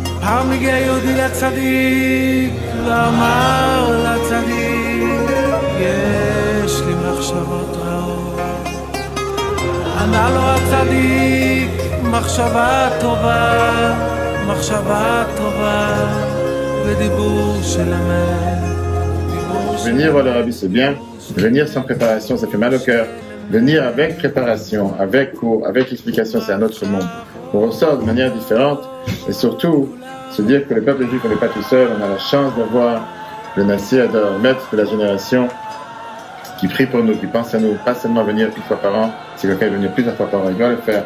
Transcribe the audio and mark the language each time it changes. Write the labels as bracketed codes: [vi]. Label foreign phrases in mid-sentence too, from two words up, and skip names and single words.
[he] קם הגיע יהודי לצדיק ואמר לצדיק יש לי מחשבות רעות. ענה לו הצדיק מחשבה טובה ודיבור של אמת. [fr] Venir voir le Rabbi c'est bien, venir sans préparation ça fait mal au cœur. Venir avec préparation, avec cours, avec explication, c'est un autre monde. On ressort de manière différente et surtout se dire que le peuple juif n'est pas tout seul. On a la chance d'avoir le Nassir, le maître de la génération qui prie pour nous, qui pense à nous, pas seulement venir une fois par an, si quelqu'un est venu plusieurs fois par an, il doit le faire.